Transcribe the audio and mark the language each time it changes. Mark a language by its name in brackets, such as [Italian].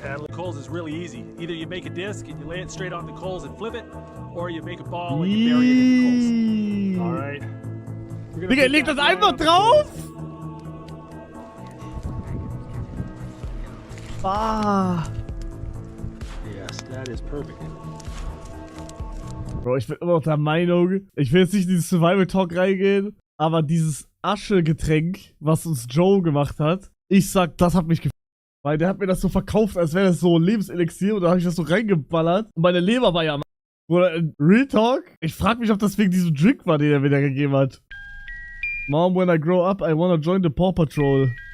[English] coals is really easy. Either you make a disc and you lay it straight on the coals and flip it, or you make a ball and you bury it in the coals. All right. [German] Digga, leg das einfach drauf! Ah. [English] Yes, that is perfect. [German] Bro, ich bin immer noch der Meinung, ich will jetzt nicht in diesen Survival Talk reingehen, aber dieses Aschegetränk, was uns Joe gemacht hat, ich sag, das hat mich gefällt. Weil der hat mir das so verkauft, als wäre das so Lebenselixier und da habe ich das so reingeballert und meine Leber war ja am Bruder, Real Talk, ich frag mich, ob das wegen diesem Drink war, den er mir da gegeben hat. [English] Mom, when I grow up, I wanna join the Paw Patrol.